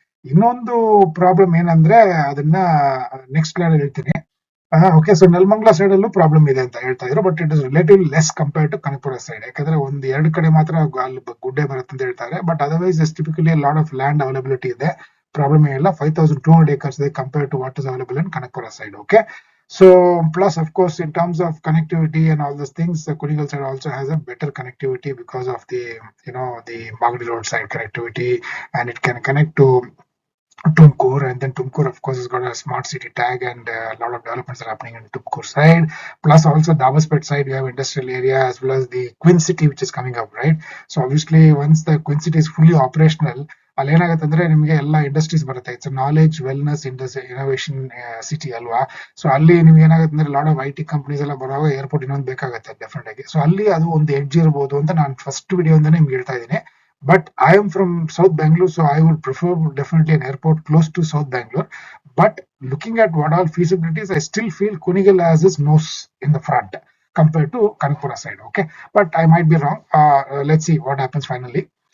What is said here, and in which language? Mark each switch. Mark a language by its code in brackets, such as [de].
[kn] ಇನ್ನೊಂದು ಪ್ರಾಬ್ಲಮ್ ಏನಂದ್ರೆ, ಅದನ್ನ ನೆಕ್ಸ್ಟ್ ಸ್ಲೈಡ್ ಹೇಳ್ತೀನಿ. ಓಕೆ. ಸೊ ನೆಲಮಂಗಲ ಸೈಡ್ ಅಲ್ಲೂ ಪ್ರಾಬ್ಲಮ್ ಇದೆ ಅಂತ ಹೇಳ್ತಾ ಇದ್ರು. [en] but it is relative less compared to [kn] Kanakapura side. ಯಾಕಂದ್ರೆ ಒಂದ್ 2 ಕಡೆ ಮಾತ್ರ ಅಲ್ಲಿ ಗುಡ್ಡೆ ಬರುತ್ತೆ ಅಂತ ಹೇಳ್ತಾರೆ. [en] but otherwise typically lot of land availability [kn] ಇದೆ, ಪ್ರಾಬ್ಲಮ್ ಏನಿಲ್ಲ. [en] 5200 acres ಇದೆ compared to what is available in Kanakpura side. Okay. So plus of course in terms of connectivity and all those things, Kunigal side also has a better connectivity because of the the Magadi road side connectivity, and it can connect to Tumkur, and then Tumkur of course has got a smart city tag, and a lot of developments are happening in Tumkur side. Plus also Davaspet side we have industrial area as well as the Queen City which is coming up, right? So obviously once the Queen City is fully operational, [kn] ಅಲ್ಲಿ ಏನಾಗುತ್ತೆ ಅಂದ್ರೆ ನಿಮಗೆ ಎಲ್ಲ industries ಬರುತ್ತೆ. [en] It's knowledge wellness industry innovation city ಅಲ್ವಾ. [kn] So ಅಲ್ಲಿ ನಿಮ್ಗೆ ಏನಾಗುತ್ತೆ ಅಂದ್ರೆ [en] lot of IT companies [kn] ಎಲ್ಲ ಬರುವಾಗ ಏರ್ಪೋರ್ಟ್ ಇನ್ನೊಂದು ಬೇಕಾಗುತ್ತೆ ಡೆಫಿನೆಟ್ ಆಗಿ. ಸೊ ಅಲ್ಲಿ ಅದು ಒಂದು ಎಡ್ಜ್ ಇರಬಹುದು ಅಂತ ನಾನು ಫಸ್ಟ್ ವಿಡಿಯೋದಿಂದಾನೇ ನಿಮ್ಗೆ ಹೇಳ್ತಾ ಇದ್ದೀನಿ. [en] But I am from South Bangalore, so I would prefer definitely an airport close to South Bangalore. But looking at what all feasibilities, I still feel Kunigal has its nose in the front compared to Kanpura side. Okay, but I might be wrong. Let's see what happens finally.